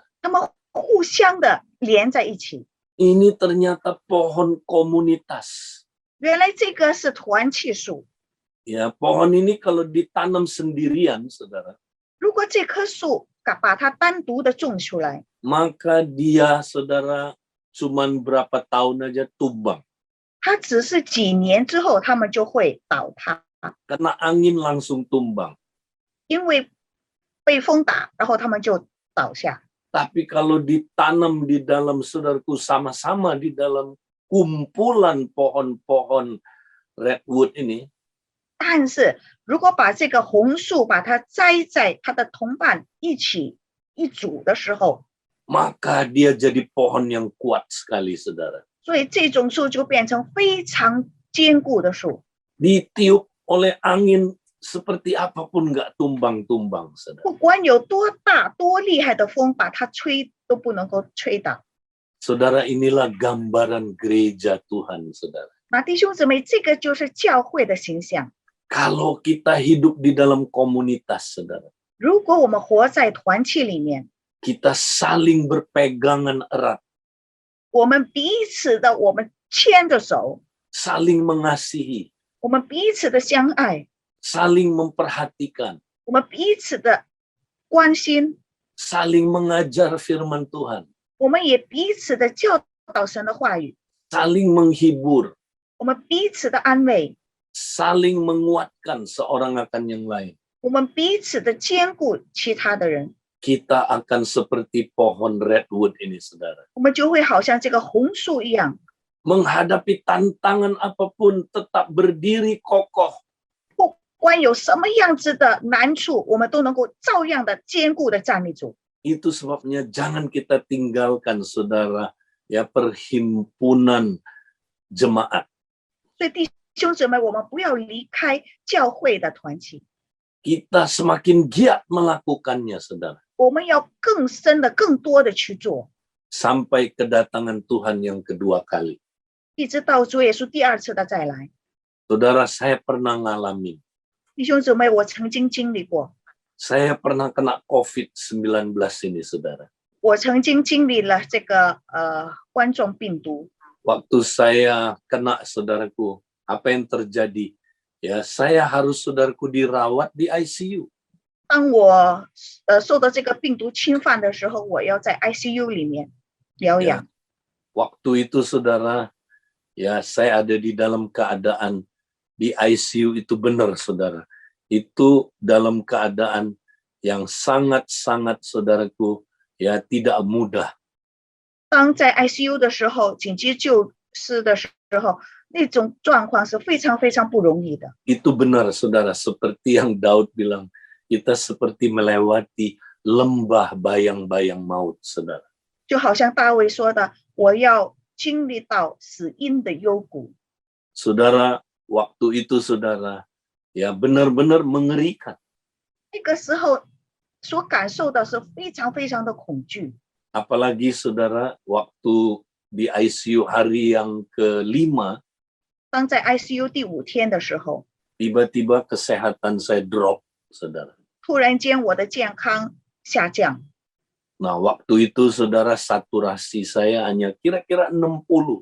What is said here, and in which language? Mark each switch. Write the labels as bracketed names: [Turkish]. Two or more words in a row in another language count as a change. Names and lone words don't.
[Chinese] 他们互相的连在一起。 [Indonesian] Ini ternyata pohon komunitas. [Chinese] 原来这个是团契树， [Indonesian] Ya, pohon ini kalau ditanam sendirian, saudara, [Chinese] 如果这棵树把它单独的种出来， [Indonesian] maka dia, saudara, cuman berapa tahun aja tumbang. [Chinese] 它只是几年之后它们就会倒塌， [Indonesian] Karena angin langsung tumbang. [Chinese] 因为被风打，然后它们就倒下。 [Indonesian] Tapi kalau ditanam di dalam, saudaraku, sama-sama di dalam kumpulan pohon-pohon redwood ini, [Chinese] 但是如果把这个红树把它栽在他的同伴一起一组的时候， [Indonesian] maka dia jadi pohon yang kuat sekali, saudara. [Chinese] 所以这种树就变成非常坚固的树， [Indonesian] Ditiup oleh angin seperti apapun nggak tumbang-tumbang, saudara. [Chinese] 不管有多大多厉害的风把它吹都不能够吹倒。 [Indonesian] Saudara, inilah gambaran gereja Tuhan, saudara. [Chinese] 那弟兄姊妹，这个就是教会的形象。 [Indonesian] Kalau kita hidup di dalam komunitas, saudara, [Chinese] 如果我们活在团契里面， [Indonesian] kita saling berpegangan erat, [Chinese] 我们彼此的我们牵着手， [Indonesian] saling mengasihi, [Chinese] 我们彼此的相爱， [Indonesian] saling memperhatikan, [Chinese] 我们彼此的关心， [Indonesian] saling mengajar firman Tuhan, [Chinese] 我们也彼此的教导神的话语， [Indonesian] saling menghibur, [Chinese] 我们彼此的安慰， [Indonesian] saling menguatkan seorang akan yang lain. [Chinese] 我们彼此的兼顾其他的人， [Indonesian] Kita akan seperti pohon redwood ini, saudara. [Chinese] 我们就会好像这个红树一样， [Indonesian] Menghadapi tantangan apapun tetap berdiri kokoh. [Chinese] 不管有什么样子的难处，我们都能够照样的坚固的站立住。 [Indonesian] Itu sebabnya jangan kita tinggalkan, saudara, ya, perhimpunan jemaat. [Chinese] 所以弟兄姊妹，我们不要离开教会的团契， [Indonesian] Kita semakin giat melakukannya, saudara. [Chinese] 我们要更深的、更多的去做， [Indonesian] Sampai kedatangan Tuhan yang kedua kali. [Chinese] 一直到主耶稣第二次的再来。 [Indonesian] Saudara, saya pernah ngalamin. [Chinese] 弟兄姊妹，我曾经经历过， [Indonesian] Saya pernah kena COVID-19 ini, saudara. [Chinese] 我曾经经历了这个冠状病毒。 [Indonesian] Waktu saya kena, saudaraku, apa yang terjadi? Ya, saya harus, saudaraku, dirawat di ICU. [Chinese] 当我受到这个病毒侵犯的时候，我要在 ICU 里面疗养。 [Indonesian] Waktu itu, saudara, ya, saya ada di dalam keadaan di ICU itu benar, saudara. Itu dalam keadaan yang sangat-sangat, saudaraku, ya, tidak mudah. [Chinese] 当在 ICU 的时候，紧急救治的时候，那种状况是非常非常不容易的。 [Indonesian] Itu benar, saudara, seperti yang Daud bilang, kita seperti melewati lembah bayang-bayang maut, saudara. [Chinese] 就好像大卫说的：“我要经历到死荫的幽谷。” [Indonesian] Saudara, waktu itu, saudara, ya, benar-benar mengerikan. [Chinese] 那个时候所感受到是非常非常的恐惧。 [Indonesian] Apalagi, saudara, waktu di ICU hari yang ke-5, [Chinese] 当在 ICU 第5天的时候， [Indonesian] tiba-tiba kesehatan saya drop, saudara. [Chinese] 突然间我的健康下降。 [Indonesian] Nah, waktu itu, saudara, saturasi saya hanya kira-kira 60.